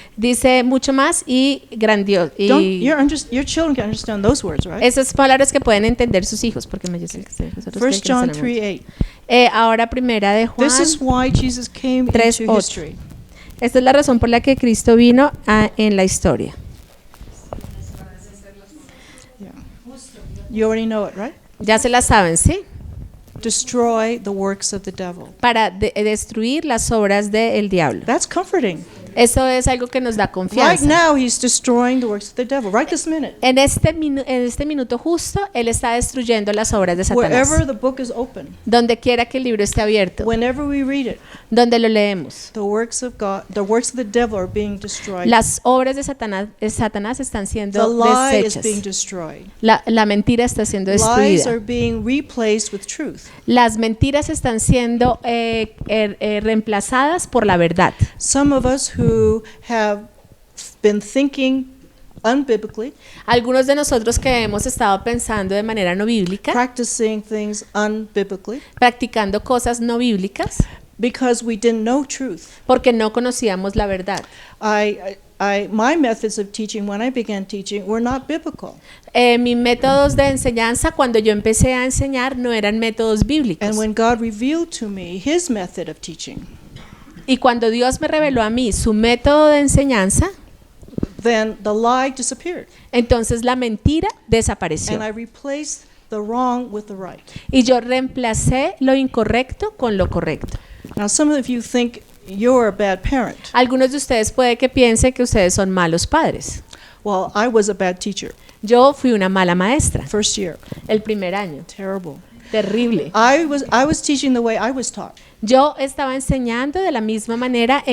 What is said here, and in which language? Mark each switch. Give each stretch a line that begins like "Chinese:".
Spanish: Dice mucho más y grandioso.
English: Your children can understand those words, right?
Spanish: Esas palabras que pueden entender sus hijos, porque nosotros 1 creen que
English: John
Spanish: no sabemos. 3:8. Ahora primera de Juan.
English: This is why Jesus came 3:8. into history.
Spanish: Esta es la razón por la que Cristo vino en la historia.
English: Yeah. You already know it, right?
Spanish: Ya se la saben, ¿sí?
English: Destroy the works of the devil.
Spanish: Para destruir las obras del diablo.
English: That's comforting.
Spanish: Eso es algo que nos da
English: Right
Spanish: confianza.
English: now, he's destroying the works of the devil. Right this minute.
Spanish: En este minuto justo, Él está destruyendo las obras de Satanás.
English: Wherever the book is open,
Spanish: Donde quiera que el libro esté abierto,
English: whenever we read it,
Spanish: donde lo leemos,
English: the works of God, the works of the devil are being destroyed.
Spanish: las obras de Satanás están
English: The
Spanish: siendo
English: lie is being
Spanish: deshechas.
English: destroyed.
Spanish: La mentira está siendo
English: Lies are
Spanish: destruida.
English: being replaced with truth.
Spanish: Las mentiras están siendo reemplazadas por la verdad.
English: Some of us who have been thinking unbiblically,
Spanish: Algunos de nosotros que hemos estado pensando de manera no bíblica,
English: practicing things unbiblically,
Spanish: practicando cosas no bíblicas,
English: because we didn't know truth.
Spanish: porque no conocíamos la verdad.
English: My methods of teaching when I began teaching were not biblical.
Spanish: Mis métodos de enseñanza, cuando yo empecé a enseñar, no eran métodos bíblicos.
English: And when God revealed to me his method of teaching,
Spanish: Y cuando Dios me reveló a mí su método de enseñanza,
English: then the lie disappeared.
Spanish: entonces la mentira desapareció.
English: And I replaced the wrong with the right.
Spanish: Y yo reemplacé lo incorrecto con lo correcto.
English: Now, some of you think you're a bad parent.
Spanish: Algunos de ustedes puede que piensen que ustedes son malos padres.
English: Well, I was a bad teacher,
Spanish: Yo fui una mala maestra
English: first year.
Spanish: el primer año.
English: Terrible.
Spanish: Terrible.
English: I was teaching the way I was taught.
Spanish: Yo estaba enseñando de la misma manera en